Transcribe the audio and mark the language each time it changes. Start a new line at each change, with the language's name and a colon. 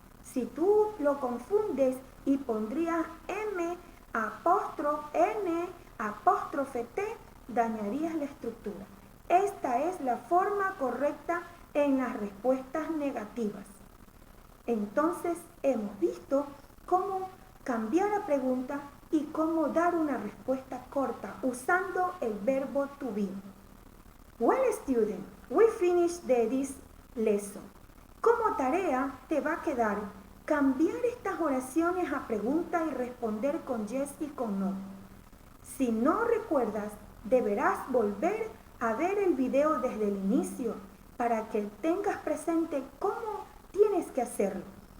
Spanish: Si tú lo confundes y pondrías M apóstrofe N apóstrofe T, dañarías la estructura. Esta es la forma correcta en las respuestas negativas. Entonces hemos visto cómo cambiar la pregunta y cómo dar una respuesta corta usando el verbo to be.
English: Well, student, we finished this lesson.
Spanish: Como tarea te va a quedar cambiar estas oraciones a pregunta y responder con yes y con no. Si no recuerdas, deberás volver a ver el video desde el inicio para que tengas presente cómo tienes que hacerlo.